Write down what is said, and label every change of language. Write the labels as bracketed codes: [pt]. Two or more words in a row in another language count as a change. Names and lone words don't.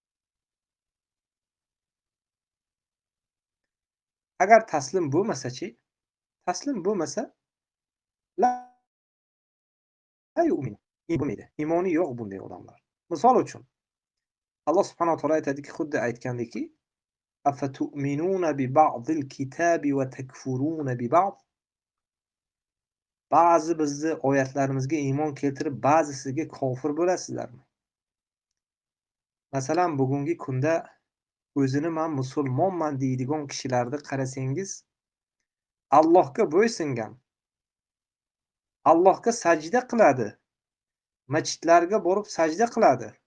[uz] Agar taslim bo'lmasa-chi, taslim bo'lmasa [ar] لا يؤمن, [uz] iymoni yo'q bunday odamlar. Misol uchun Alloh [ar] سبحانه وتعالى [uz] aytadiki, xuddi aytgandiki, [ar] أفتؤمنون ببعض الكتاب وتكفرون ببعض. [uz] Ba'zi bizni oyatlarimizga iymon keltirib, ba'zisiga kofir bo'lasizlarmi? Masalan, bugungi kunda o'zini men musulmonman deydigan kishilarni qarasangiz, Allohga bo'ysungan, Allohga sajda qiladi, masjidlarga borib sajda qiladi,